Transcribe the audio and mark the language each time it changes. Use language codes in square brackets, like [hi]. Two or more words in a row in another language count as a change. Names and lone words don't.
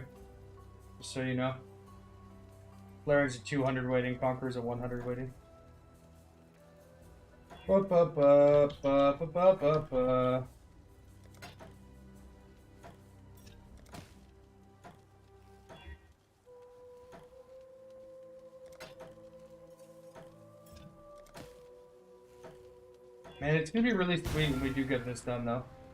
[en] Just so you know. Flaring's a 200 weighting, Conqueror's a 100 weighting. Ba ba ba ba ba ba ba ba. Man, it's gonna be really sweet when we do get this done, though.